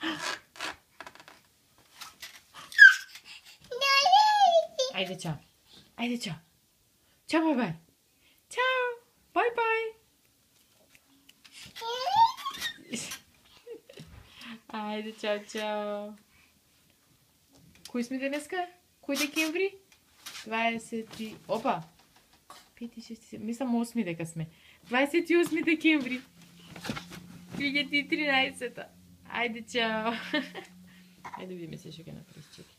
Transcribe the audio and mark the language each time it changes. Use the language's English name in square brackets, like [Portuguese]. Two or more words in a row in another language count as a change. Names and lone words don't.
[Macedonian] Айде, чао. Чао, бай. Чао, бай. Айде, чао. Кој сме денеска? Кој декември? 20... Опа! 5, 6, 7... Мислам 8 дека сме. 28 декември. 2013. Айде, чао. Айде, видиме се што ќе направиш, чеки.